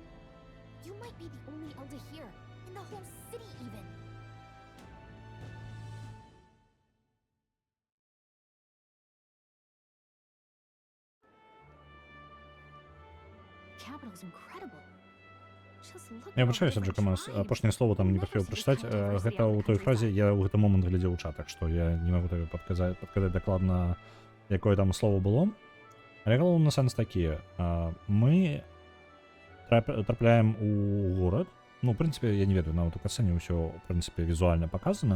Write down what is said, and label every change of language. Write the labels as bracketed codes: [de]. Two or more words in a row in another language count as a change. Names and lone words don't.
[en] You might be the only Elder here, in the whole city even. Capital's incredible. Just look [be] Я [en] at all the [be] выбачаюся, [en] different [be] Джакамас, [en] tribes. [be] апошняе слово там не [en] Never [be] паспеў [en] see [be] прачытаць. [en] the country [be] Гэта [en] versus the [be] ў той [en] other [be] фразе [en] countries. [be] я ў гэты момант глядзеў у чат, так што я не магу табе падказаць дакладна, якое там слово было. Але галоўны сэнс такі. Мы трапляем у горад. Ну, в прынцыпе, я не ведаю, нават у касцэне ўсё, в прынцыпе, візуальна паказана.